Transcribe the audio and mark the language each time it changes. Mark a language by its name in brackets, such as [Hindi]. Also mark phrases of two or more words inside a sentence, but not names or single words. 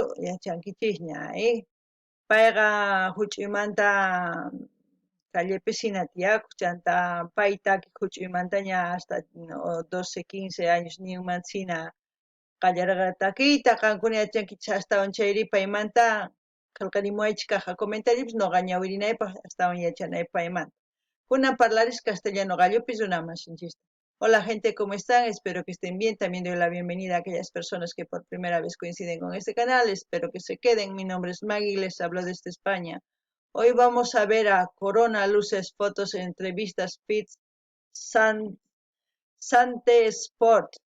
[Quechua] yachankichikña payqa huch'uymanta callepi hina tiyakun chanta pay takiq huch'uymantaña [Spanish] hasta 12, 15 años [Quechua] niyunmanta hina qallarqa takiyta qankuna yachankichis astawan chayri paymanta qillqarimuwaychik kaqa comentarios noqa ñawirinaypaq astawan yachanaypaq paymanta kunan parlaris castellano qallupis runamashinchista. [Spanish] Hola gente, ¿cómo están? Espero que estén bien. También doy la bienvenida a aquellas personas que por primera vez coinciden con este canal. Espero que se queden. Mi nombre es Maggie y les hablo desde España. Hoy vamos a ver a Corona, luces, fotos, entrevistas, pits, Sante Sport.